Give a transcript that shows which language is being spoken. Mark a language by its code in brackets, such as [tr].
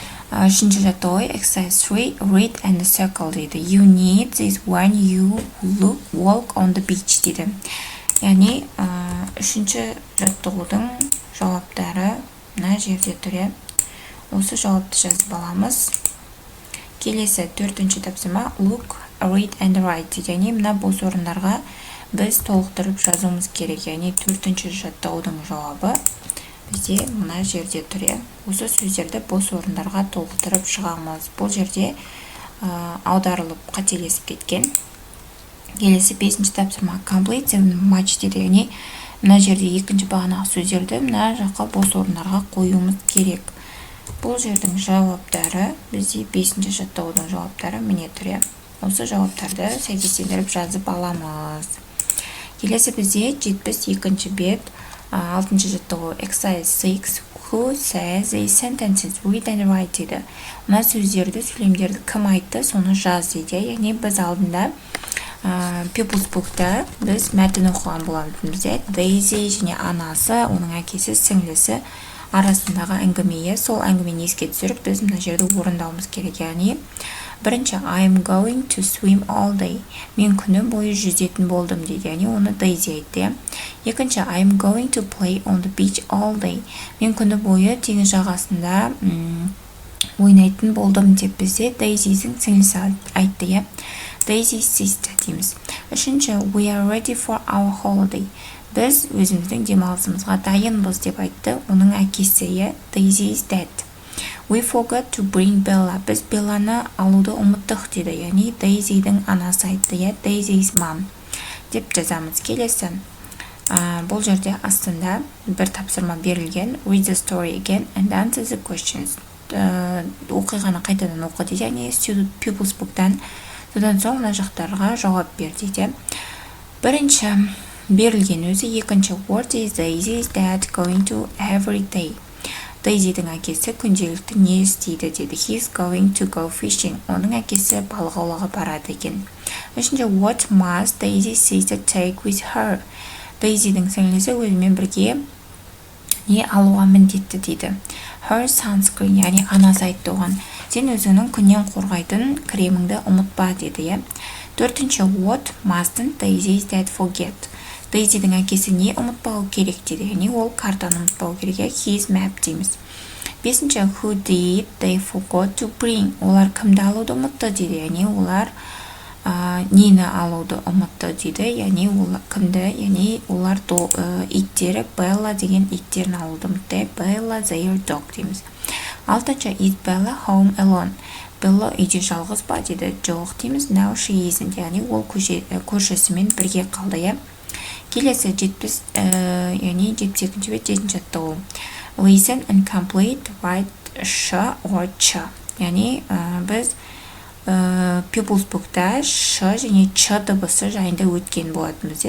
[kk] Үшінші жаттығу [en] exercise 3 read and circle [kk] дейді. [en] You need this when you walk on the beach [kk] дейді. Яғни үшінші жаттығудың жауаптары мына жерде тұр. Осы жауапты жазып аламыз. Келесі төртінші тапсырма [en] look, read and write [kk] дейді. Яғни мына бос орындарға біз толықтырып жазуымыз керек. Яғни төртінші жаттығудың жауабы бізде мына жерде тұр. Осы сөздерді бос орындарға толықтырып шығамыз. Бұл жерде аударылып қателесіп кеткен. Келесі 5-ші тапсырма complete the match дейді. Яғни мына жерде екінші бағанағы сөздерді мына жаққа бос орындарға қоюымыз керек. Бұл жердің жауаптары бізде 5-ші жаттығудың жауаптары міне тұр. Осы жауаптарды сәйкестендіріп жазып аламыз. Келесі бізде 72-ші бет. 6-ші жаттығу [en] exercise 6 who says these sentences read and write [kk] дейді. Мына сөздерді, сөйлемдерді кім айтты, соны жаз дейді. Яғни біз алдында People's Book'та біз мәтін оқыған боламыз. Daisy және анасы, оның әкесі, сіңлісі арасындағы әңгіме. Сол әңгімені еске түсіріп, біз мына жерде орындауымыз керек. Яғни, бірінші, [en] I'm going to swim all day. [kk] Мен күні бойы жүзетін болдым дейді. Яғни, оны Daisy айтты. Екінші, [en] I'm going to play on the beach all day. [kk] Мен күні бойы теңіз жағасында ойнайтын болдым деп бізде Daisy'дің сіңлісі айтты. [en] Daisy's sister [kk] дейміз. Үшінші, [en] we are ready for our holiday. [kk] Біз өзіміздің демалысымызға дайынбыз деп айтты. Оның әкесі, [en] Daisy's dad. We forgot to bring Bella. [kk] Біз Белланы алуды ұмыттық дейді. Яғни Daisy'дің анасы айтты. [en] Daisy's mom [kk] деп жазамыз. Келесі. Бұл жерде астында бір тапсырма берілген. [en] Read the story again and answer the questions. [kk] Оқиғаны қайтадан оқы дейді. Яғни Student Pupils Book'тан. Содан соң мына жақтарға жауап бер дейді. Бірінші берілген өзі. Екінші, [en] what is Daisy's dad going to every day? [kk] Daisy'дің әкесі күнделікті не істейді деді. [en] He's going to go fishing. [kk] Оның әкесі балық аулауға барады екен. Үшінші, [en] what must Daisy's sister take with her? [kk] Daisy'дің сіңлісі өзімен бірге не алуға міндетті дейді. [en] Her sunscreen, [kk] яғни анасы айтты оған. Сен өзіңнің күннен қорғайтын креміңді ұмытпа деді. Төртінші, [en] what mustn't Daisy's dad forget? [kk] Daisy'дің әкесі не ұмытпау керек деді. Яғни ол картаны ұмытпау керек. [en] His map [kk] дейміз. Бесінші, [en] who did they forgot to bring? [kk] Олар кімді алуды ұмытты дейді. Яғни олар нені алуды ұмытты дейді. Яғни олар кімді? Яғни олар иттері, Bella деген иттерін алуды ұмытты. [en] Bella their dog [kk] дейміз. Алтыншы, [en] is Bella home alone? [kk] Bella үйде жалғыз ба дейді. Жоқ дейміз. [en] Now she isn't. [kk] Яғни ол көршісімен бірге қалды. Келесі 72 бет 7-ші аттығу. [en] Listen and complete, write sh or ch. [kk] Яғни біз Pupils Book'та ш және ч дыбысы жайында өткен болатынбыз.